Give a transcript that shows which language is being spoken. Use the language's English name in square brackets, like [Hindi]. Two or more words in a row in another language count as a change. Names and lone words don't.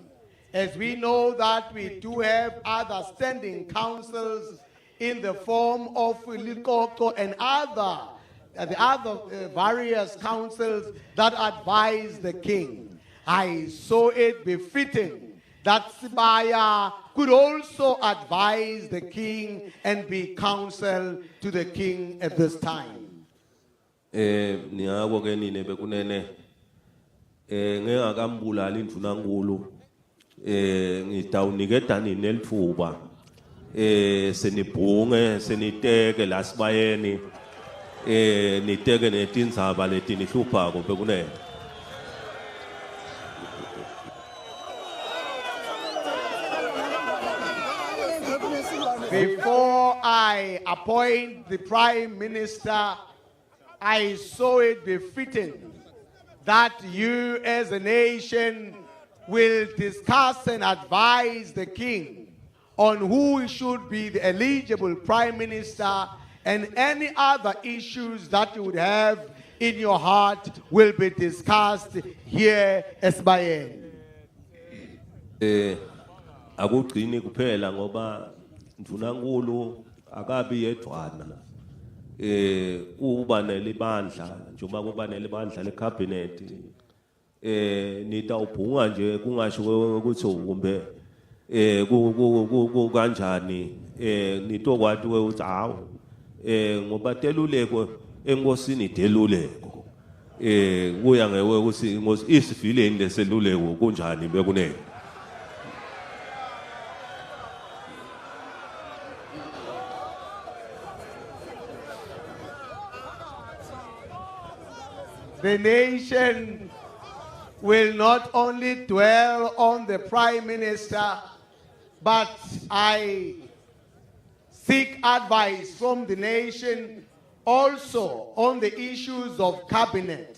[English] As we know that we do have other standing councils in the form of Likoko and the other various councils that advise the king. I saw it befitting that Sibaya could also advise the king and be counsel to the king at this time. [Swati] Niyabo ke nine bekunene ngengakambulala indvunankulu ngidawunikeda nini elithuba senibhunge seniteke la Sibayeni niteke netindzaba letinihluphako bekunene. [English] Before I appoint the Prime Minister, I saw it befitting that you as a nation will discuss and advise the king on who should be the eligible Prime Minister, and any other issues that you would have in your heart will be discussed here at Sibaya. [Swati] Akugcini kuphela ngoba ndvunankulu akabi yedwana kuba nelibandla njengoba kuba nelibandla lecabinet nitawubhunga nje kungasho ukuthi kumbe kanjani nitokwati ukuthi hawo ngoba teluleko enkosini deluleko kuya ngewe ukuthi inkosi isifileni leseluleko kunjani bekunene. [English] The nation will not only dwell on the Prime Minister, but I seek advice from the nation also on the issues of cabinet.